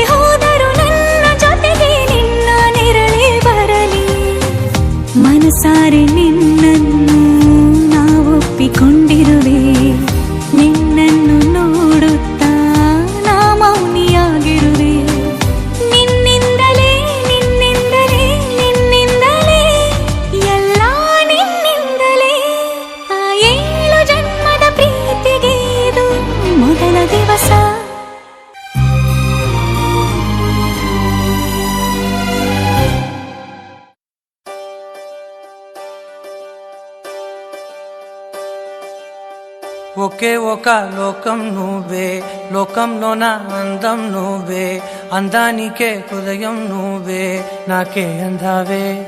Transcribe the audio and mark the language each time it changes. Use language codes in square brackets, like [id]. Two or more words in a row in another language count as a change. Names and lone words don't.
[kn] ಹೋದರೂ ನನ್ನ ಜೊತೆಗೆ ನಿನ್ನ ನೆರಳೇ ಬರಲಿ ಮನಸಾರೆ ನಿನ್ನನ್ನು ನಾವೊಪ್ಪಿಕೊಂಡಿರುವೆ ನಿನ್ನನ್ನು ನೋಡುತ್ತಾ ನಾ ಮೌನಿಯಾಗಿರುವೆ ನಿನ್ನಿಂದಲೇ ನಿನ್ನಿಂದಲೇ ನಿನ್ನಿಂದಲೇ ಎಲ್ಲ ನಿನ್ನಿಂದಲೇ ಆ 7 ಜನ್ಮದ ಪ್ರೀತಿಗೆ ಇದು ಮೊದಲ ದಿವಸ [te] ఒకే ఒక లోకం నువ్వే లోకంలోన అందం నువ్వే అందానికే హృదయం నువ్వే నాకే అందావే